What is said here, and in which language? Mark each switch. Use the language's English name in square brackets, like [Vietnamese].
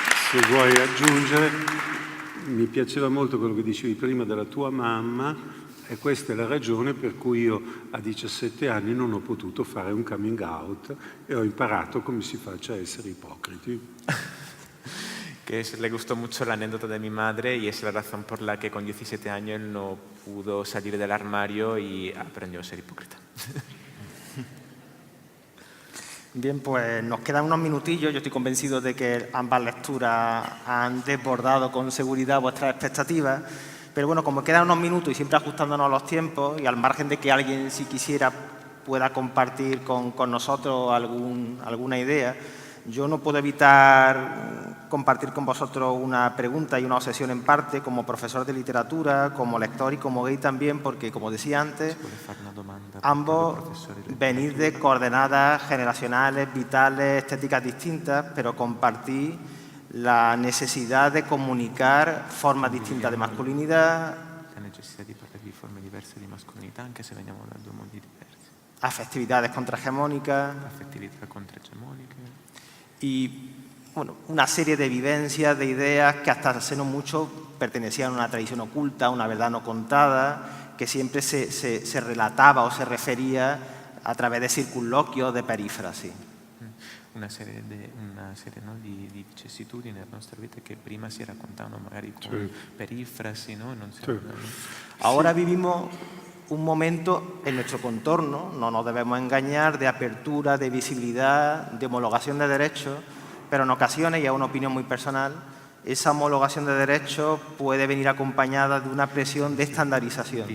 [Italian] Se vuoi aggiungere, mi piaceva molto quello che dicevi prima della tua mamma, e questa è la ragione per cui io a 17 anni non ho potuto fare un coming out e ho imparato come si faccia a essere ipocriti. [Spanish] Le gustó mucho la anécdota de mi madre y es la razón por la que con 17 años él no pudo salir del armario y aprendió a ser hipócrita. Bien, pues nos quedan unos minutillos. Yo estoy convencido de que ambas lecturas han desbordado con seguridad vuestras expectativas. Pero bueno, como quedan unos minutos y siempre ajustándonos a los tiempos, y al margen de que alguien, si quisiera, pueda compartir con nosotros alguna idea, yo no puedo evitar compartir con vosotros una pregunta y una obsesión en parte, como profesor de literatura, como lector y como gay también, porque, como decía antes, ambos venís de coordenadas generacionales, vitales, estéticas distintas, pero compartís la necesidad de comunicar formas distintas de masculinidad, La necesidad de [Italian] parlare forme diverse di mascolinità, anche se veniamo da due mondi diversi. [Spanish] afectividades contrahegemónicas [Italian] Affettività contrahegemoniche. [Spanish] y bueno, una serie de vivencias, de ideas que hasta hace no mucho pertenecían a una tradición oculta, a una verdad no contada, que siempre se relataba o se refería a través de circunloquios, de perífrasis. [Italian] Una serie no, di vicissitudini nella nostra vita che prima si raccontavano magari con perifrasi, ¿no? Non si [Spanish] Ahora vivimos un momento en nuestro contorno, no nos debemos engañar, de apertura, de visibilidad, de homologación de derechos, pero en ocasiones, y es una opinión muy personal, esa homologación de derechos puede venir acompañada de una presión de estandarización.